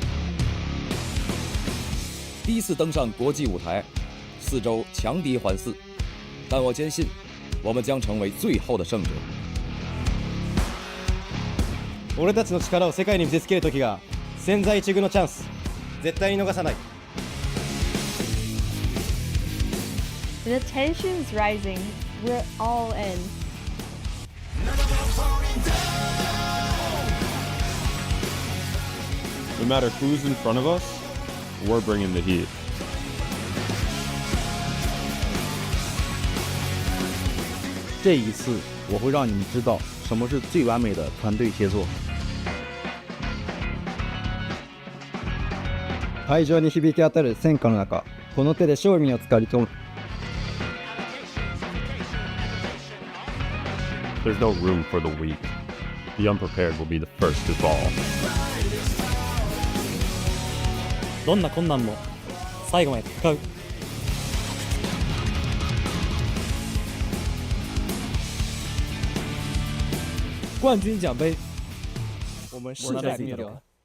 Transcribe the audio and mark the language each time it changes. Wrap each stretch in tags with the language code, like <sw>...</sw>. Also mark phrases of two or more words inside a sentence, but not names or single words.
<zh>第一次登上国际舞台，4周强敌环伺，但我坚信，我们将成为最后的胜者。</zh> <ja>俺たちの力を世界に見せつける時が千載一遇のチャンス、絶対に逃さない。</ja> <en>The tension's rising. We're all in. No matter who's in front of us, we're bringing the heat.</en> <zh>这一次，我会让你们知道什么是最完美的团队协作。</zh> <ja>会場に響き当たる戦火の中、この手で勝利をつかみ取る。</ja> <en>There's no room for the weak. The unprepared will be the first to fall.</en> <ja>どんな困難も最後まで戦う。</ja> <zh>冠军奖杯，我们势在必得。</zh>